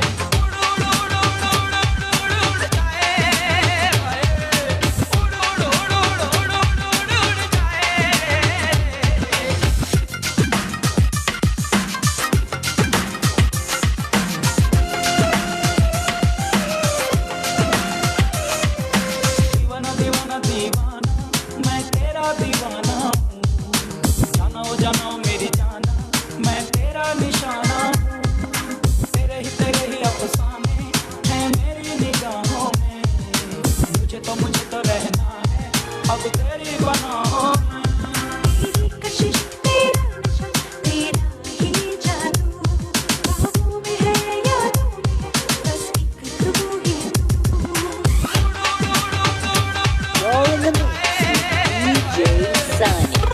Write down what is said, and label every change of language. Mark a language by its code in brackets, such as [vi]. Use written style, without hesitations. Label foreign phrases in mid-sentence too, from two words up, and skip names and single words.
[hi] उड़ उड़ उड़ उड़ उड़ उड़ उड़ जाए, उड़ उड़ उड़ उड़ उड़ उड़ उड़ जाए। दीवाना दीवाना दीवाना, मैं तेरा दीवाना हूँ। जाना मेरी जाना, मैं तेरा निशाना हूँ। तेरे ही अफसाने हैं मेरी निगाहों में। मुझे तो रहना है अब तेरी बनाओ में। तेरी कशिश तेरा नशा तेरा ही जादू, ख्वाबों में है यादों में है, बस एक तू ही तू। [en] You're in the mix with DJ Sunny.